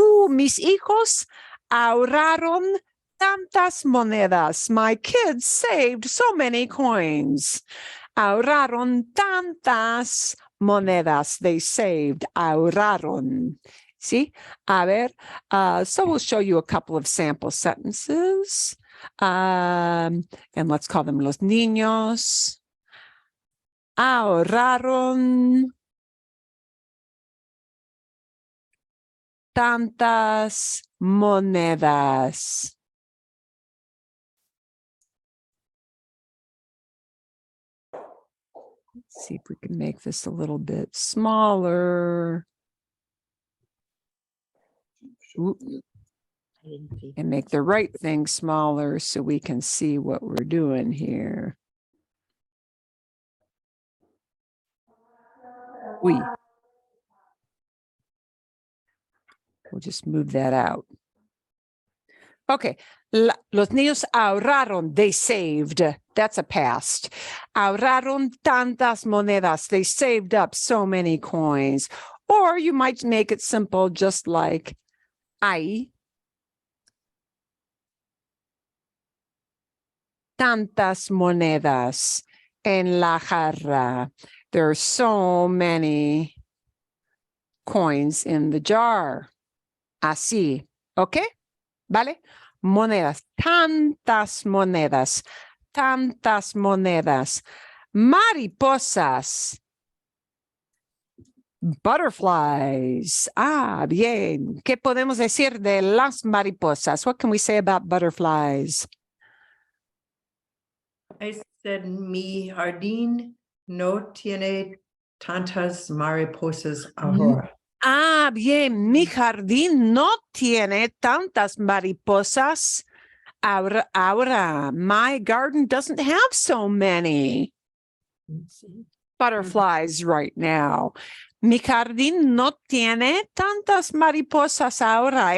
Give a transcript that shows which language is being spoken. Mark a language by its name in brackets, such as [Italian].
[Spanish] Mis hijos ahorraron tantas monedas. [English] My kids saved so many coins. [Spanish] Ahorraron tantas monedas. [English] They saved. Ahorraron. See? [Spanish] A ver. [English] So we'll show you a couple of sample sentences. And let's call them [Spanish] los niños. Ahorraron tantas monedas. [English] Let's see if we can make this a little bit smaller. Ooh. And make the right thing smaller so we can see what we're doing here. We'll just move that out. Okay. [Spanish] Los niños ahorraron. [English] They saved. That's a past. [Spanish] Ahorraron tantas monedas. [English] They saved up so many coins. Or you might make it simple, just like [Spanish] hay tantas monedas en la jarra. [English] There are so many coins in the jar. [Spanish] Así. Okay? ¿Vale? Monedas. Tantas monedas. Tantas monedas. Mariposas. Butterflies. Bien. ¿Qué podemos decir de las mariposas? [English] What can we say about butterflies? I said [Spanish] mi jardín no tiene tantas mariposas ahora. Bien. Mi jardín no tiene tantas mariposas. [English] Ahora, my garden doesn't have so many butterflies right now. [Spanish] Mi jardín no tiene tantas mariposas ahora.